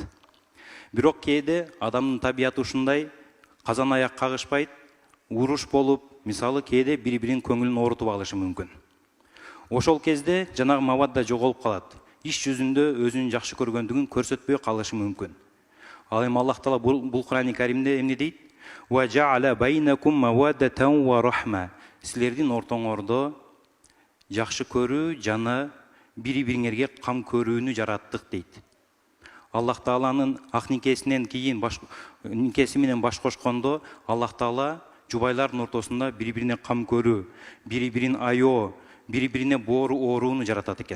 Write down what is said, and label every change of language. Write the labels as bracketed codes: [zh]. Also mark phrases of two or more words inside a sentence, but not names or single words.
[ky] Бирок кээде адамдын табияты ушундай, казан аяк кагышпайт, уруш болуп, мисалы кээде бири-биринин көңүлүн оорутуп алышы мүмкүн. Ошол кезде жанагы мавадда жоголуп калат. Иш жүзүндө өзүнүн жакшы көргөндүгүн көрсөтпөй калышы мүмкүн. Ал эми Аллах Таала бул Кур'ани Каримде эмне дейт? [ar] وجعل بينكم مودة ورحمة. [ky] Силердин ортоңордо жакшы көрүү жана бири-бириңерге кам көрүүнү жараттык дейт. Аллах Тааланын ак никесинен кийин никеси менен баш кошкондо Аллах Таала жубайлардын ортосунда бири-бирине кам көрүү, бири-бирин айоо, бири-бирине боору ооруну жаратат экен.